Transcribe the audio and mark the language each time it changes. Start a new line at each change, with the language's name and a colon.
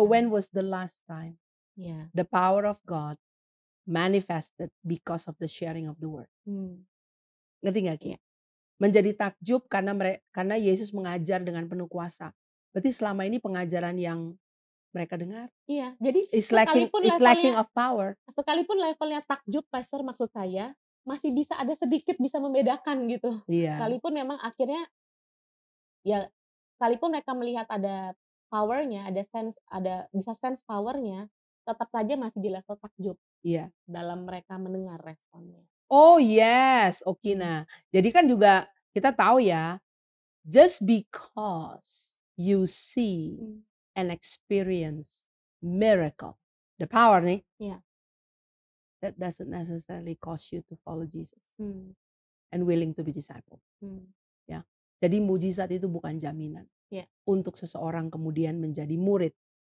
English: So when was the last time the power of God manifested because of the sharing of the word?
Indonesian: Ngerti gak Ki? Iya. Menjadi takjub karena Yesus mengajar dengan penuh kuasa. Berarti selama ini pengajaran yang mereka dengar, iya, jadi
English: is lacking of power.
Indonesian: Sekalipun levelnya takjub, Pastor, maksud saya masih ada sedikit bisa membedakan gitu. Iya. Sekalipun memang akhirnya ya, sekalipun mereka melihat ada powernya, bisa sense powernya, tetap saja masih di level takjub. Iya. Dalam mereka mendengar responnya.
English: Oh yes, Okina.
Indonesian: Jadi kan juga kita tahu ya,
English: just because you see and experience miracle, the power nih, that doesn't necessarily cause you to follow Jesus and willing to be disciple.
Indonesian: Ya, jadi mujizat itu bukan jaminan untuk seseorang kemudian menjadi murid.